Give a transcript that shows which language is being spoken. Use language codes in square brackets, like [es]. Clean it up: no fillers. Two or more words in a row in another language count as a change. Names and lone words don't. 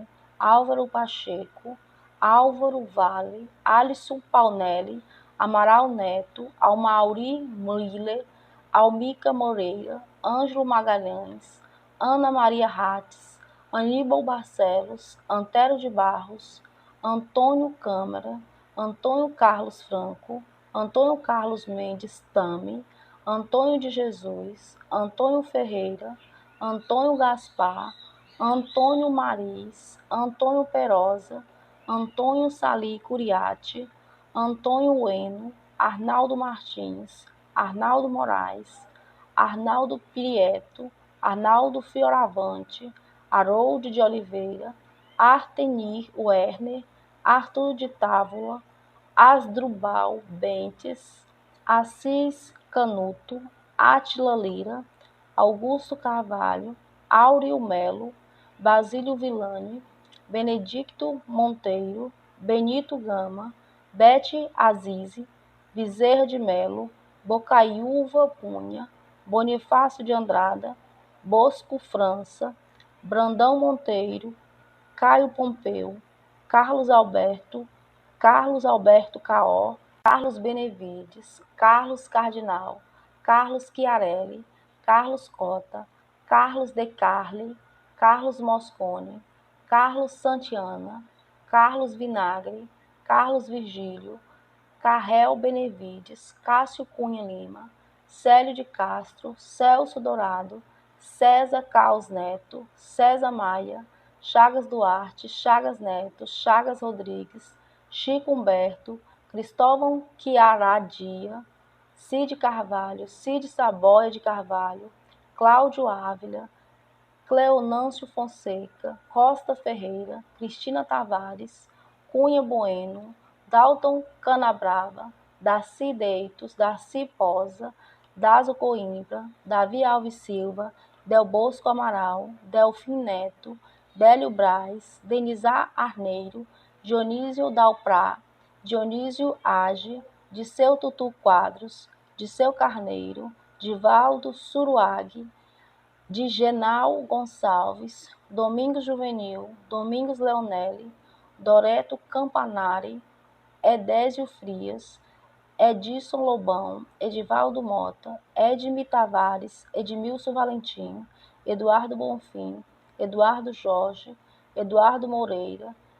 [pt] Álvaro Pacheco, Álvaro Vale, Alisson Paunelli, Amaral Neto, Almauri Miller, Almica Moreira, Ângelo Magalhães, Ana Maria Rates, Aníbal Barcelos, Antero de Barros, Antônio Câmara, Antônio Carlos Franco, Antônio Carlos Mendes Tame, Antônio de Jesus, Antônio Ferreira, Antônio Gaspar, Antônio Maris, Antônio Perosa, Antônio Sali Curiati, Antônio Ueno, Arnaldo Martins, Arnaldo Moraes, Arnaldo Prieto, Arnaldo Fioravante, Harold de Oliveira, Artenir Werner, Arthur de Távola, Asdrubal Bentes, Assis Canuto, Átila Lira, Augusto Carvalho, Áureo Melo, Basílio Villani, Benedicto Monteiro, Benito Gama, Bete Azize, Bezerra de Melo, Bocaiúva Cunha, Bonifácio de Andrada, Bosco França, Brandão Monteiro, Caio Pompeu, Carlos Alberto Caó, Carlos Benevides, Carlos Cardinal, Carlos Chiarelli, Carlos Cota, Carlos De Carli, Carlos Moscone, Carlos Santiana, Carlos Vinagre, Carlos Virgílio, Carrel Benevides, Cássio Cunha Lima, Célio de Castro, Celso Dourado, César Caos Neto, César Maia, Chagas Duarte, Chagas Neto, Chagas Rodrigues, Chico Humberto, Cristóvão Chiaradia, Cid Carvalho, Cid Saboia de Carvalho, Cláudio Ávila, Cleonâncio Fonseca, Costa Ferreira, Cristina Tavares, Cunha Bueno, Dalton Canabrava, Darcy Deitos, Darcy Posa, Dazo Coimbra, Davi Alves Silva, Del Bosco Amaral, Delfim Neto, Délio Braz, Denizar Arneiro, Dionísio Dalprá, Dionísio Age, Disseu Tutu Quadros, Disseu Carneiro, Divaldo Suruague, Digenal Gonçalves, Domingos Juvenil, Domingos Leonelli, Doreto Campanari, Edésio Frias, Edilson Lobão, Edivaldo Mota, Edmi Tavares, Edmilson Valentim, Eduardo Bonfim, Eduardo Jorge, Eduardo Moreira,